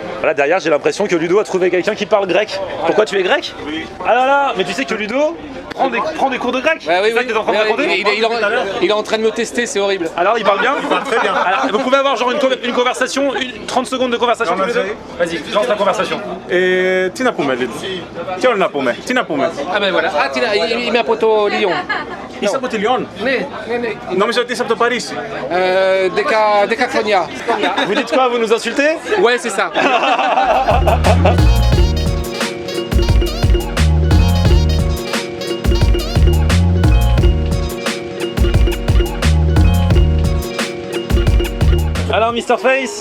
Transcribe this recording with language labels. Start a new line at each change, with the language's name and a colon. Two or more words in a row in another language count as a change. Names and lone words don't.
French: Voilà, derrière, j'ai l'impression que Ludo a trouvé quelqu'un qui parle grec. Pourquoi tu es grec? Oui. Ah là là, mais tu sais que Ludo prend des cours de grec. Ouais, oui, C'est ça oui. que t'es en train de raconter? Il est en train de me tester, c'est horrible. Alors, il parle bien? Il parle très bien. Alors, vous pouvez avoir genre une conversation, 30 secondes de conversation tous les deux? Vas-y, lance la conversation.
Greek: Τι να πούμε, Λίτ. Ποιο να πούμε, τι να πούμε.
French: Ah ben voilà.
Greek: Ah, είμαι από το Lyon. Είσαι από τη Λιόν. Ναι. Νόμιζα ότι είσαι από το Παρίσι. Deca Cogna.
French: Vous dites quoi? Vous nous insultez? Ouais, c'est ça. Alors, Mr. Face,